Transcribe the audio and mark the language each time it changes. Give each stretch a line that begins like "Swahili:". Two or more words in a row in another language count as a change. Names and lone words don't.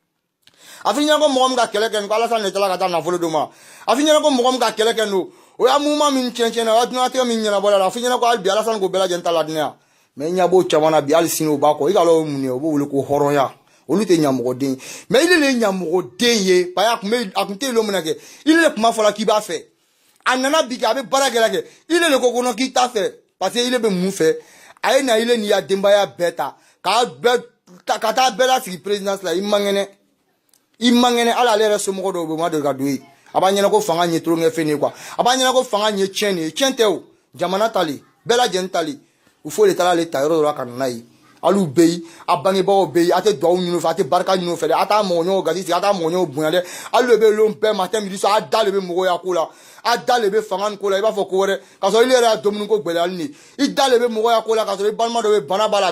Bambara: Afinya ko mɔgɔ min ka kɛlɛ kɛ ko ala san ne tala ka taa nafolo d'o ma afinya ko mɔgɔ min ka kɛlɛ kɛ no o ya muma min cɛncɛn na o duna tɛ min ɲɛnabɔ la afinya ko hali bi ala san ko bɛɛ lajɛlen ta la dunya mais ɲa b'o caman na bi hali sini o b'a kɔ i ka lɔ mun ye o b'o wele ko hɔrɔnya olu tɛ ɲamɔgɔden mais ile le ɲamɔgɔden ye pa a kun tɛ yen lomina kɛ ile le kuma fɔla k'i b'a fɛ a nana bi kɛ a bɛ baara kɛ ile le ko kɔnɔ k'i t'a fɛ parce que ile bɛ mun fɛ a ye na ile n'i ya denbaya bɛɛ ta ka taa bɛɛ lasigi présidence la i man kɛnɛ i man kɛnɛ ala ale yɛrɛ somɔgɔ dɔw bɛ ma deli ka don ye a b'a ɲɛna ko fanga ɲɛ tulonkɛ fɛn ye quoi a b'a ɲɛna ko fanga ɲɛ tiɲɛ de ye tiɲɛ tɛ o jamana tali bɛɛ lajɛlen tali u fo de taara ale ta yɔrɔ dɔ la ka na n'a ye alu bɛ yen a bangebagaw bɛ yen a tɛ dugawu ɲini o fɛ a tɛ barika ɲini o fɛ dɛ a t'a mɔgɔɲɔgɔn gasi sigi a t'a mɔgɔɲɔgɔn bonya dɛ alu de bɛ lon bɛɛ
French: matin midi soir
Bambara: a da de bɛ mɔgɔya ko la a da de bɛ fanga ni ko la i b'a fɔ ko wɛrɛ k'a sɔrɔ ile yɛrɛ y'a dumuni ko gɛlɛyali ni i da de bɛ mɔgɔya ko la k'a sɔrɔ i balima dɔ bɛ bana b'a la a